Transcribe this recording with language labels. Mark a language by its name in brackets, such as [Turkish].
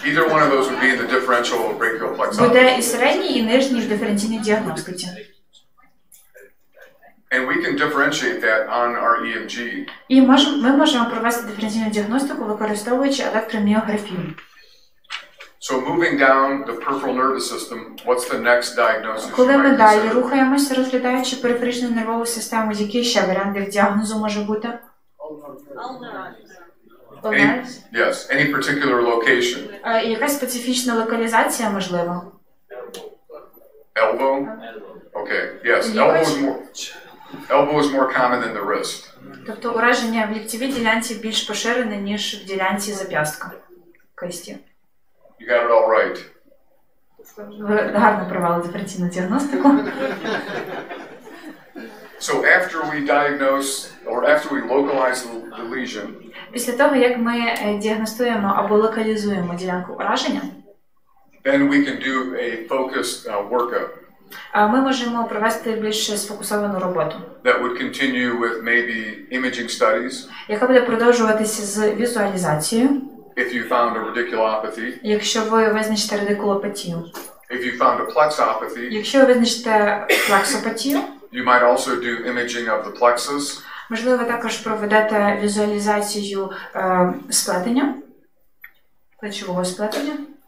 [English] Either one of those would be in the differential brachial plexopathy. [Ukrainian] Буде і середній, і нижній в диференційній діагностиці. [English] And we can differentiate that on our EMG. [Ukrainian] І ми можемо провести диференційну діагностику, використовуючи електроміографію. [English] So moving down the peripheral nervous system, what's the next diagnosis? [Ukrainian] Коли ми далі рухаємося, розглядаючи периферичну нервову систему, який ще варіант діагнозу може бути? [English] Yes, any particular location. [Ukrainian] Якась специфічна локалізація, можливо. [English] Elbow? Okay, yes, elbow is more common than the wrist. [Ukrainian] Тобто ураження в ліктєвій ділянці більш поширене, ніж в ділянці зап'ястка кисті. [English] You got it all right. [Ukrainian] Ви гарно провели диференційну діагностику. [English] So after we diagnose or after we localize the lesion, [Ukrainian] після того, як ми діагностуємо або локалізуємо ділянку ураження, [English] then we can do a focused workup. [Ukrainian] Ми можемо провести більш сфокусовану роботу. [English] That would continue with maybe imaging studies. [Ukrainian] Яка буде продовжуватися з візуалізацією. [English] If you found a radiculopathy. [Ukrainian] Якщо ви визначите радикулопатію. [English] If you found a plexopathy. [Ukrainian] Якщо ви визначите плексопатію. [English] You might also do imaging of the plexus. [Ukrainian] Можливо, ви також проведете візуалізацію сплетення, плечового сплетення.